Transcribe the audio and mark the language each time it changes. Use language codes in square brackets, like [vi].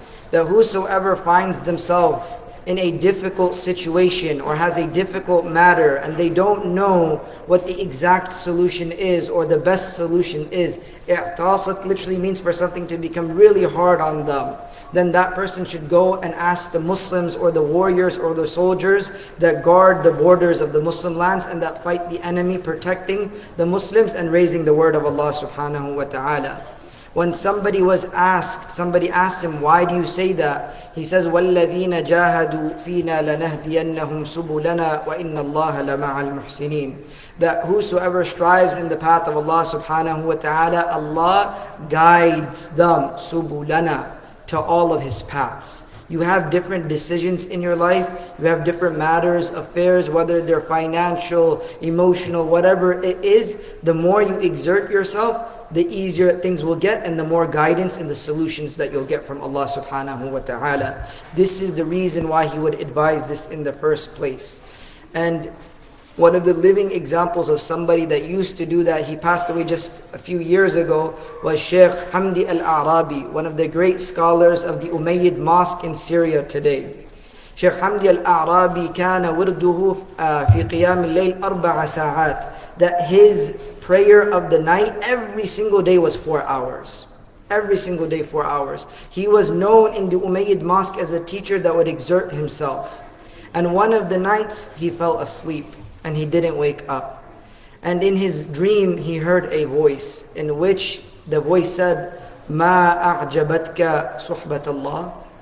[en] That whosoever finds themselves in a difficult situation or has a difficult matter and they don't know what the exact solution is or the best solution is, i'tasat literally means for something to become really hard on them, then that person should go and ask the Muslims or the warriors or the soldiers that guard the borders of the Muslim lands and that fight the enemy, protecting the Muslims and raising the word of Allah subhanahu wa ta'ala. When somebody asked him, why do you say that? [ar] He says, وَالَّذِينَ جَاهَدُوا فِينَا لَنَهْدِيَنَّهُمْ سُبُلَنَا وَإِنَّ اللَّهَ لَمَعَ الْمُحْسِنِينَ. [en] That whosoever strives in the path of Allah subhanahu wa ta'ala, Allah guides them, subulana, to all of His paths. You have different decisions in your life. You have different matters, affairs, whether they're financial, emotional, whatever it is. The more you exert yourself, the easier things will get and the more guidance and the solutions that you'll get from Allah subhanahu wa ta'ala. This is the reason why He would advise this in the first place. And one of the living examples of somebody that used to do that, he passed away just a few years ago, was Sheikh Hamdi al-A'rabi, one of the great scholars of the Umayyad Mosque in Syria today. [ar] Sheikh Hamdi al-A'rabi كان ورده في قيام الليل 4 ساعات. [en] That his prayer of the night every single day was 4 hours. Every single day 4 hours. He was known in the Umayyad Mosque as a teacher that would exert himself. And one of the nights he fell asleep and he didn't wake up. And in his dream he heard a voice in which the voice said, [ar] مَا أَعْجَبَتْكَ صُحْبَةَ اللَّهِ.